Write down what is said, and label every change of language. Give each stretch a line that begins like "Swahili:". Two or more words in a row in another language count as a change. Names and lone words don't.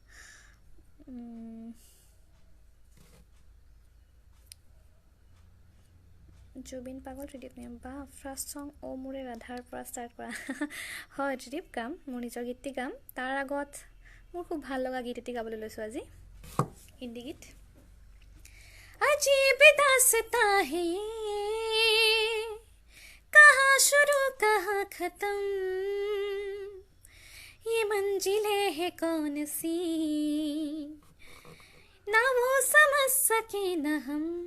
Assamese: জুবিন পাগল ত্ৰিদীপ নেম বা
English: first song
Assamese: মোৰে ৰাধাৰ পৰা ষ্টাৰ্ট কৰা। হয় ত্ৰিদীপ, গাম, মোৰ নিজৰ গীতটি গাম। তাৰ আগত মোৰ খুব ভাল লগা গীত এটি গাবলৈ লৈছোঁ আজি, হিন্দী গীত।
Hindi: अजीब दास्तां है ये, कहाँ शुरू कहाँ खत्म, ये मंजिलें है कौन सी, ना वो समझ सके न हम।